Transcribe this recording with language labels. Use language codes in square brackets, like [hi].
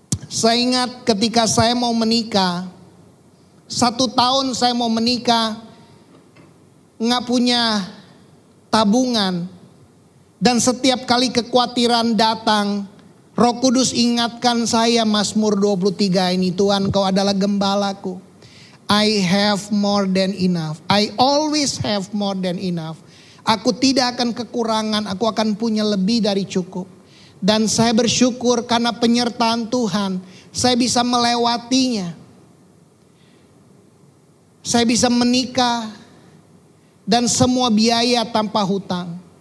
[id] Saya ingat ketika saya mau menikah, 1 tahun saya mau menikah, nggak punya tabungan. Dan setiap kali kekhawatiran datang, Roh Kudus ingatkan saya Mazmur 23 ini, Tuhan, Kau adalah gembalaku. [en] I have more than enough. I always have more than enough. [id] Aku tidak akan kekurangan, aku akan punya lebih dari cukup. Dan saya bersyukur karena penyertaan Tuhan, saya bisa melewatinya. Saya bisa menikah dan semua biaya tanpa hutang.